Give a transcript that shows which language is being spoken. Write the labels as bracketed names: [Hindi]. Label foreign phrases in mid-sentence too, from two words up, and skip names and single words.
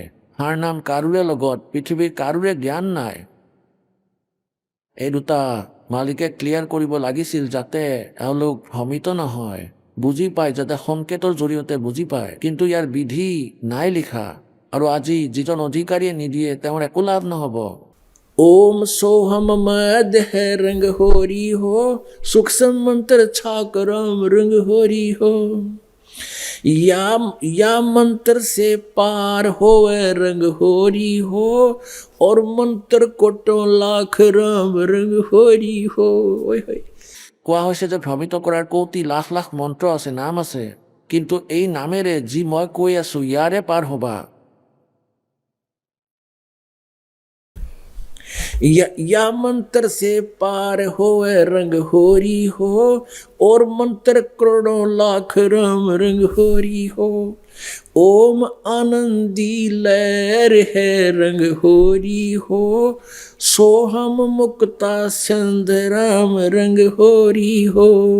[Assamese] সাৰ নাম কাৰোৰে লগত, পৃথিৱীৰ কাৰোৰে জ্ঞান নাই। এই দুটা মালিকে ক্লিয়াৰ কৰিব লাগিছিল, যাতে এওঁলোক ভ্ৰমিত নহয়, বুজি পায়, যাতে সংকেতৰ জৰিয়তে বুজি পায়। কিন্তু ইয়াৰ বিধি নাই লিখা, আৰু আজি যিজন অধিকাৰীয়ে নিদিয়ে তেওঁৰ একো লাভ নহ'ব। [Hindi] ओम सोहम मद है रंग होरी हो, सूक्ष्म मंत्र छाक राम रंग होरी हो। या मंत्र से पार होवे रंग होरी हो, और मंत्र कोटों लाख राम रंग होरी हो। ओए होए। [Assamese] কোৱা হৈছে যে ভ্ৰমিত কৰাৰ কোটি লাখ লাখ মন্ত্ৰ আছে, নাম আছে, কিন্তু এই নামেৰে যি মই কৈ আছো ইয়াৰে পাৰ হ'বা। [Hindi] या मंत्र से पार होवे रंग होरी हो, और मंत्र करोड़ों लाख राम रंग होरी हो। ओम आनंदी लहर है रंग होरी हो, सोहम मुक्ता संध राम रंग होरी हो।